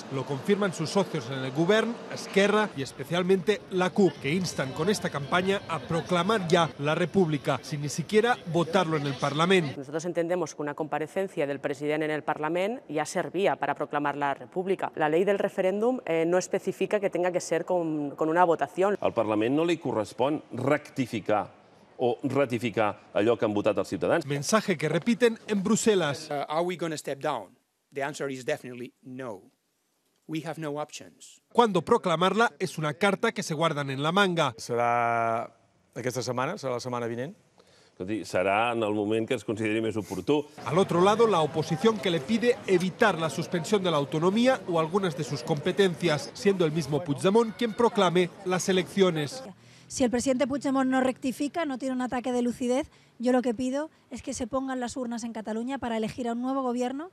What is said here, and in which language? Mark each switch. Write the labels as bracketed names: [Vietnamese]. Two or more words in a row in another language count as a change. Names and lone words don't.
[Spanish] Lo confirman sus socios en el Gobierno, Esquerra y especialmente la CUP, que instan con esta campaña a proclamar ya la República, sin ni siquiera votarlo en el Parlamento. Nosotros entendemos que una comparecencia del presidente en el Parlamento ya servía para proclamar la República. La ley del referéndum no especifica que tenga que ser con una votación. [Catalan] Al Parlament no li correspon rectificar o ratificar allò que han votat els ciutadans. [Spanish] Mensaje que repiten en Bruselas. [English] Are we going to step down? The answer is definitely no. We have no options. [Spanish] Cuando proclamarla es una carta que se guardan en la manga. [Catalan] Serà aquesta setmana? Serà la setmana vinent? Será en el moment que es consideri més oportú. [Spanish] Al otro lado, la oposición que le pide evitar la suspensión de la autonomía o algunas de sus competencias, siendo el mismo Puigdemont quien proclame las elecciones. Si el presidente Puigdemont no rectifica, no tiene un ataque de lucidez, yo lo que pido es que se pongan las urnas en Cataluña para elegir a un nuevo gobierno.